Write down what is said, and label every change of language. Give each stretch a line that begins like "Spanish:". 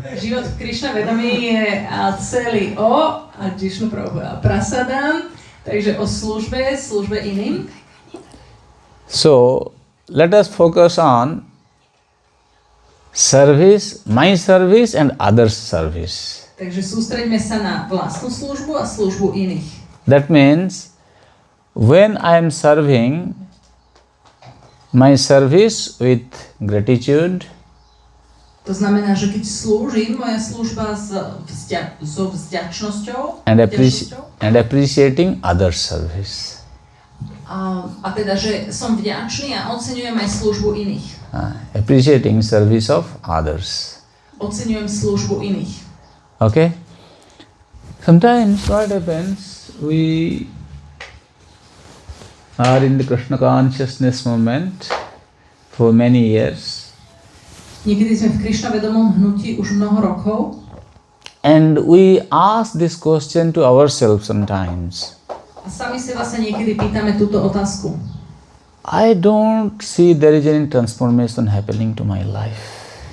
Slovak: Život v Krišna vedomí je celý o Vishnu prasadam, takže o službe iným.
English: So let us focus on service, my service and others' service.
Slovak: Takže sústreďme sa na vlastnú službu a službu iných.
English: That means when I am serving my service with gratitude,
Slovak: to znamená, že keď slúžim, moja služba so vďačnosťou
English: and appreciating others' service.
Slovak: A teda, že som vďačný a oceňujem aj službu iných.
English: Appreciating service of others.
Slovak: Oceňujem službu iných.
English: Okay? Sometimes what happens, we are in the Krishna consciousness movement for many years.
Slovak: Niekedy sme v Krišna vedomom hnutí už mnoho rokov.
English: And we ask this question to ourselves sometimes.
Slovak: A sami seba sa niekedy pýtame túto otázku.
English: I don't see there is any transformation happening to my life.